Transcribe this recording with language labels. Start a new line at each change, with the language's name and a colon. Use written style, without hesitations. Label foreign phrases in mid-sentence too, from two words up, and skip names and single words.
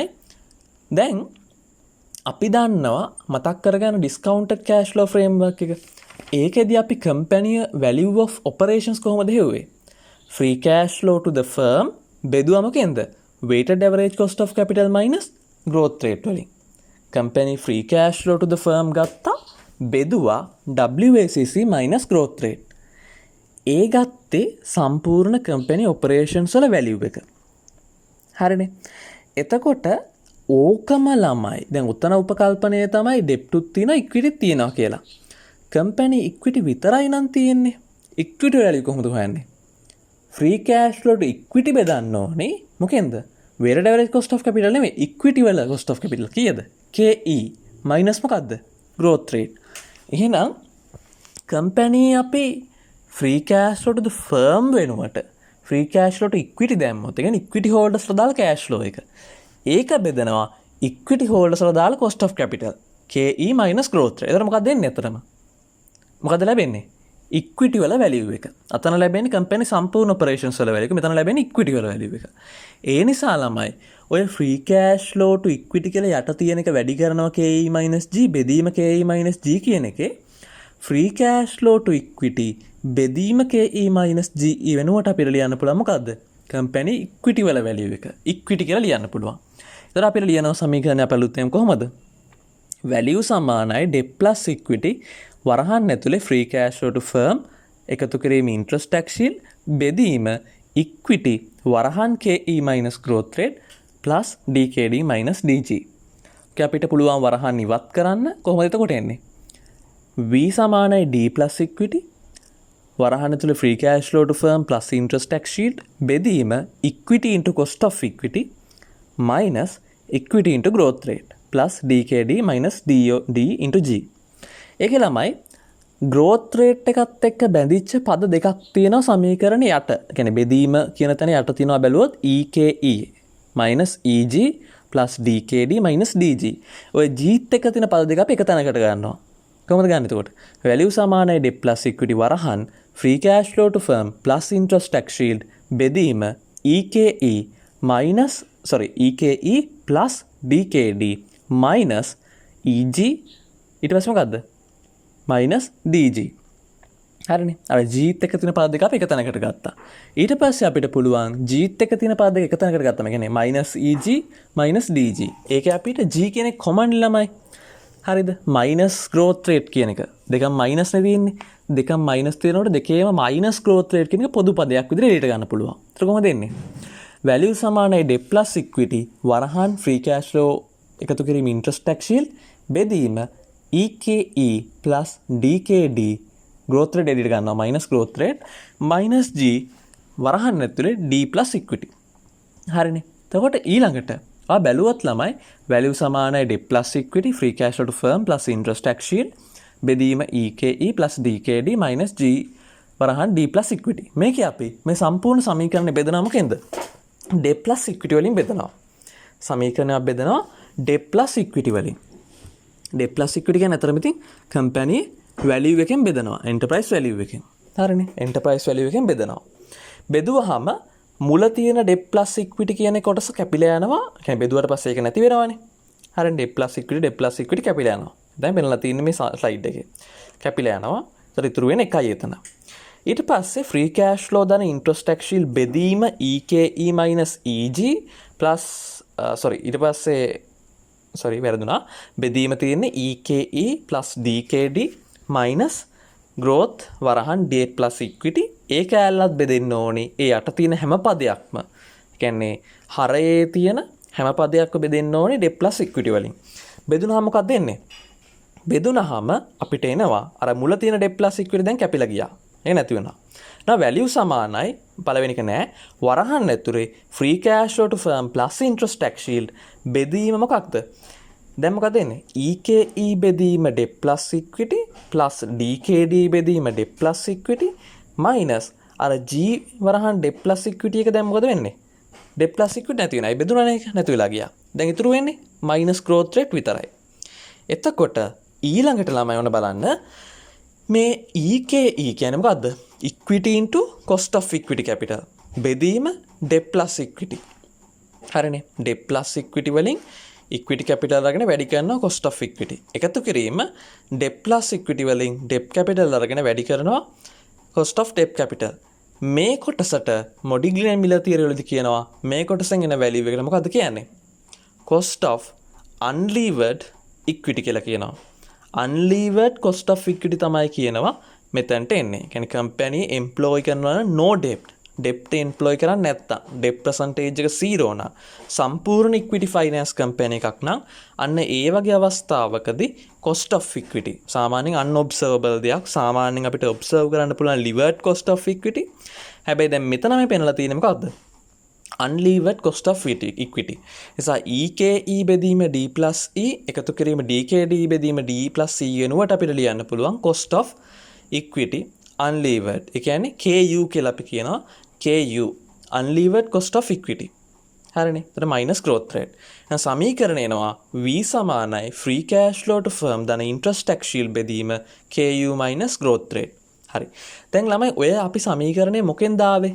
Sinhala: දැන් අපි දන්නවා මතක් කරගන්න
English: discounted cash flow framework
Sinhala: එක. ඒකෙදි අපි
English: company value of operations
Sinhala: කොහොමද හෙව්වේ?
English: free cash flow to the firm
Sinhala: බෙදුවා මොකෙන්ද?
English: weighted average cost of capital minus growth rate වලින්. company free cash flow to the firm
Sinhala: ගත්තා බෙදුවා
English: WACC minus growth rate.
Sinhala: ඒ ගත්තේ සම්පූර්ණ
English: company operations
Sinhala: වල value එක. හරිනේ. එතකොට ඕකම ළමයි. දැන් උත්තර උපකල්පනය තමයි debt උත් තියෙනවා equity තියෙනවා කියලා.
English: company equity
Sinhala: විතරයි නම් තියෙන්නේ.
English: equity value
Sinhala: කොහොමද හොයන්නේ?
English: free cash flow to equity
Sinhala: බෙදන්න ඕනේ. මොකෙන්ද?
English: weighted average cost of capital නෙමෙයි equity වල cost of capital කීයද? KE minus මොකද්ද? growth rate. එහෙනම් company අපි free cash flow to the firm වෙනුවට free cash flow to equity
Sinhala: දැම්මොත් ඒ කියන්නේ
English: equity holders
Sinhala: ලා දාලා
English: cash flow එක.
Sinhala: ඒක බෙදනවා
English: equity holders
Sinhala: ලා දාලා
English: cost of capital KE minus growth rate.
Sinhala: එතන මොකක්ද දෙන්නේ අතරම? මොකද ලැබෙන්නේ? equity වල value එක. අතන ලැබෙන්නේ company සම්පූර්ණ operations වල value එක. මෙතන ලැබෙන්නේ equity වල value එක. ඒ නිසා ළමයි ඔය
English: free cash flow to equity
Sinhala: කියලා යට තියෙන එක වැඩි කරනවා
English: KE minus G
Sinhala: බෙදීම
English: KE minus G
Sinhala: කියන එකේ
English: free cash flow to equity
Sinhala: බෙදීම
English: KE minus GE
Sinhala: වෙනුවට අපිට ලියන්න පුළුවන් මොකද්ද?
English: company equity
Sinhala: වල value එක. equity කියලා ලියන්න පුළුවන්. ඒතර අපිට ලියනවා සමීකරණය අපලුත්යෙන් කොහොමද?
English: value සමානයි debt plus equity
Sinhala: වරහන් ඇතුලේ
English: free cash flow to firm
Sinhala: එකතු කිරීම
English: interest tax shield බෙදීම equity වරහන් KE minus growth rate plus DKD minus DG.
Sinhala: ඔකේ අපිට පුළුවන් වරහන් ඉවත් කරන්න කොහොමද එතකොට එන්නේ?
English: V සමානයි D plus equity
Sinhala: වරහන් ඇතුලේ
English: free cash flow to firm plus interest tax shield බෙදීම equity into cost of equity minus equity into growth rate plus DKD minus D into G.
Sinhala: ඒකේ ළමයි growth rate එකත් එක්ක බැඳිච්ච පද දෙකක් තියෙනවා සමීකරණ යට. ඒ කියන්නේ බෙදීම කියන තැන යට තියෙනවා බැලුවොත්
English: EKE minus EG plus DKD minus DG.
Sinhala: ඔය G ත් එක්ක තියෙන පද දෙක අපි එක තැනකට ගන්නවා. කොහොමද ගන්න එතකොට?
English: value සමානයි debt plus equity වරහන් free cash flow to firm plus interest tax shield බෙදීම EKE plus DKD minus EG
Sinhala: ඊට පස්සේ මොකද්ද?
English: minus DG. හරිනේ.
Sinhala: අර G ත් එක්ක තියෙන පද දෙක අපි එක තැනකට ගත්තා. ඊට පස්සේ අපිට පුළුවන් G ත් එක්ක තියෙන පද දෙක එක තැනකට ගත්තා. මේ කියන්නේ
English: minus EG minus DG.
Sinhala: ඒකේ අපිට G කියන එක common ළමයි. හරිද?
English: minus growth rate
Sinhala: කියන එක. දෙකම minus නේ තියෙන්නේ. දෙකම minus තියෙනකොට දෙකේම
English: minus growth rate
Sinhala: කියන එක පොදු පදයක් විදිහට එළියට ගන්න පුළුවන්. ඒක කොහොමද එන්නේ?
English: value සමානයි debt plus equity වරහන් free cash flow
Sinhala: එකතු කිරීම
English: interest tax shield බෙදීම EKE plus DKD growth rate
Sinhala: එළියට ගන්නවා
English: minus growth rate minus G
Sinhala: වරහන් ඇතුලේ
English: D plus equity.
Sinhala: හරිනේ. එතකොට ඊළඟට බැලුවොත් ළමයි
English: value සමානයි debt plus equity free cash flow to firm plus interest tax shield බෙදීම EKE plus DKD minus G වරහන් D plus equity.
Sinhala: මේකේ අපි මේ සම්පූර්ණ සමීකරණය බෙදනවා මොකෙන්ද?
English: debt plus equity
Sinhala: වලින් බෙදනවා. සමීකරණයක් බෙදනවා
English: debt plus equity
Sinhala: වලින්.
English: debt plus equity
Sinhala: කියන්නේ අතරම ඉතින්
English: company value
Sinhala: එකෙන් බෙදනවා.
English: enterprise value
Sinhala: එකෙන්. හරිනේ.
English: enterprise value
Sinhala: එකෙන් බෙදනවා. බෙදුවහම මුල තියෙන
English: debt plus equity
Sinhala: කියන කොටස කැපිලා යනවා. කියන්නේ බෙදුවට පස්සේ ඒක නැති වෙනවනේ. හරිනේ.
English: debt plus equity
Sinhala: කැපිලා යනවා. දැන් වෙනලා තියෙන්නේ මේ slide එකේ. කැපිලා යනවා. ඒතර ඉතුරු වෙන එකයි එතන. ඊට පස්සේ
English: free cash flow දන interest tax shield බෙදීම EKE minus EG plus
Sinhala: ඊට පස්සේ වැරදුනා. බෙදීම තියෙන්නේ
English: EKE plus DKD minus growth වරහන් debt plus equity.
Sinhala: ඒක ඇල්ලත් බෙදෙන්න ඕනි. ඒ යට තියෙන හැම පදයක්ම. කියන්නේ හරයේ තියෙන හැම පදයක්ම බෙදෙන්න ඕනි
English: debt plus equity
Sinhala: වලින්. බෙදුනහම මොකක්ද එන්නේ? බෙදුනහම අපිට එනවා අර මුල තියෙන
English: debt plus equity
Sinhala: දැන් කැපිලා ගියා. ඒක නැති වෙනවා.
English: now value
Sinhala: සමානයි පළවෙනි එක නෑ. වරහන් ඇතුලේ
English: free cash flow to firm plus interest tax shield
Sinhala: බෙදීම මොකක්ද? දැන් මොකද එන්නේ?
English: EKE බෙදීම debt plus equity plus DKD බෙදීම debt plus equity minus අර G වරහන් debt plus equity
Sinhala: එක දැන් මොකද වෙන්නේ? debt plus equity නැති වෙනයි. බෙදුණානේ ඒක නැති වෙලා ගියා. දැන් ඉතුරු වෙන්නේ minus growth rate විතරයි. එතකොට ඊළඟට ළමයි ඔන්න බලන්න මේ EKE කියන්නේ මොකද්ද?
English: equity into cost of equity capital. බෙදීම debt plus equity. හරිනේ. debt plus equity වලින් equity capital
Sinhala: අරගෙන වැඩි කරනවා
English: cost of equity.
Sinhala: එකතු කිරීම
English: debt plus equity වලින් debt capital
Sinhala: අරගෙන වැඩි කරනවා
English: cost of debt capital.
Sinhala: මේ කොටසට මොඩිග්ලියන් මිලර් තියරි වලදී කියනවා මේ කොටසෙන් එන value එකට මොකද්ද කියන්නේ?
English: cost of unlevered equity
Sinhala: කියලා කියනවා.
English: unlevered cost of equity
Sinhala: තමයි කියනවා මෙතනට එන්නේ. කියන්නේ company employ කරනවා
English: no debt.
Sinhala: debt employ කරන්නේ නැත්තම්
English: debt percentage
Sinhala: එක 0 නා සම්පූර්ණ
English: equity finance company
Sinhala: එකක් නම් අන්න ඒ වගේ අවස්ථාවකදී
English: cost of equity
Sinhala: සාමාන්‍යයෙන් unobservable දෙයක්. සාමාන්‍යයෙන් අපිට observe කරන්න පුළුවන්
English: levered cost of equity.
Sinhala: හැබැයි දැන් මෙතන මේ පෙන්නලා තියෙන්නේ මොකද්ද?
English: unlevered cost of equity. නිසා EKE බෙදීම D plus E
Sinhala: එකතු කිරීම
English: DKD බෙදීම D plus E
Sinhala: වෙනුවට අපිට ලියන්න පුළුවන්
English: cost of equity unlevered.
Sinhala: ඒ කියන්නේ KU කියලා අපි කියනවා.
English: KU unlevered cost of equity.
Sinhala: හරිනේ. එතන
English: minus growth rate.
Sinhala: එහෙනම් සමීකරණය එනවා
English: V සමානයි free cash flow to firm දන interest tax shield බෙදීම KU minus growth rate.
Sinhala: හරි. දැන් ළමයි ඔය අපි සමීකරණය මොකෙන්ද ආවේ?